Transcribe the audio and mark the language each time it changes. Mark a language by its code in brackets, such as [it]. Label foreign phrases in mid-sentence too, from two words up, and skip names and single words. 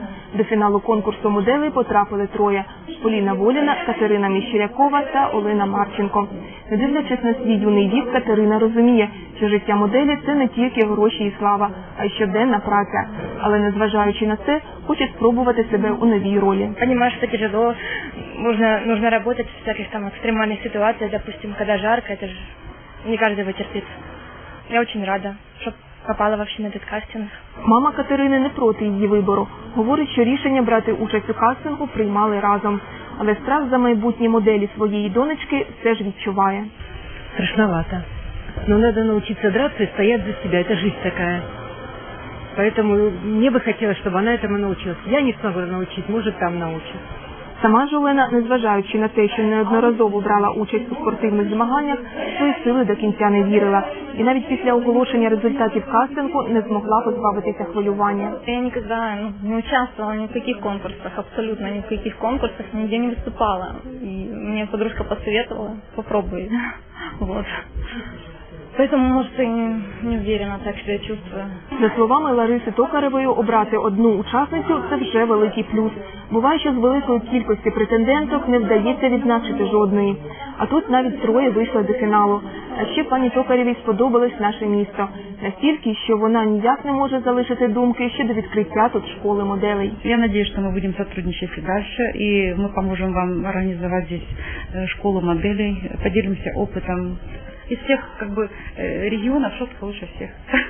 [uk] До фіналу конкурсу моделей потрапили троє – Поліна Воліна, Катерина Міщерякова та Олена Марченко. Не дивлячись на свій юний вік, Катерина розуміє, що життя моделі – це не тільки гроші і слава, а й щоденна праця. Але незважаючи на це, хоче спробувати себе у новій ролі. [ru] Понимаю, что тяжело, нужно работать в всяких экстремальных ситуациях, допустим, когда жарко, это же не каждый вытерпит. Я очень рада, что попала вообще на этот кастинг. [uk] Мама Катерини не проти її вибору. Говорить, що рішення брати участь у кастингу приймали разом. Але страх за майбутні моделі своєї донечки все ж відчуває. [ru] Страшновато. Но надо научиться драться и стоять за себя. Это жизнь такая. Поэтому мне бы хотелось, чтобы она этому научилась. Я не смогла научить, может, там научит. [uk] Сама ж Олена, незважаючи на те, що неодноразово брала участь у спортивних змаганнях, свої сили до кінця не вірила. І навіть після оголошення результатів кастингу не змогла позбавитися хвилювання. [ru] Я никогда не участвовала ни в каких конкурсах, абсолютно ни в каких конкурсах, нигде не выступала. И мне подружка посоветовала, попробуй. Вот. Поэтому, может, и не уверена, так себя чувствую. [uk] За словами Лариси Токарєвої, обрати одну учасницю – це вже великий плюс. Буває, що з великої кількості претенденток не вдається відзначити жодної. А тут навіть троє вийшли до фіналу. А ще пані Токарєвій сподобалось наше місто. Настільки, що вона ніяк не може залишити думки щодо відкриття тут школи моделей. [ru] Я надеюсь, что мы будем сотрудничать и дальше, и мы поможем вам организовать здесь школу моделей, поделимся опытом. Из всех регионов Шостка лучше всех.